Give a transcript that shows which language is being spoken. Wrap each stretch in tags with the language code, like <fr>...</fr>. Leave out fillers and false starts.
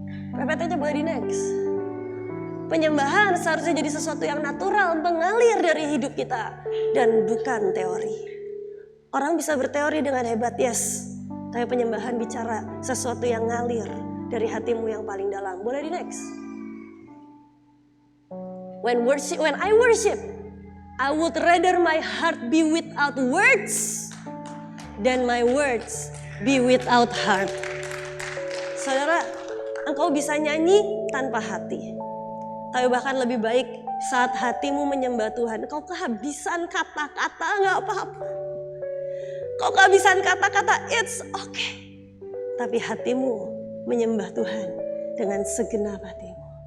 <id>PPT-nya boleh di next. Penyembahan seharusnya jadi sesuatu yang natural, mengalir dari hidup kita. Dan bukan teori. Orang bisa berteori dengan hebat, yes. Tapi penyembahan bicara sesuatu yang ngalir dari hatimu yang paling dalam. Boleh di next.</id> <en>When I worship, I would rather my heart be without words than my words be without heart.</en> <id>Saudara, engkau bisa nyanyi tanpa hati. Tapi bahkan lebih baik saat hatimu menyembah Tuhan. Engkau kehabisan kata-kata, gak apa-apa. Kau kehabisan kata-kata,</id> <en>it's okay.</en> <id>Tapi hatimu menyembah Tuhan dengan segenap hatimu.</id>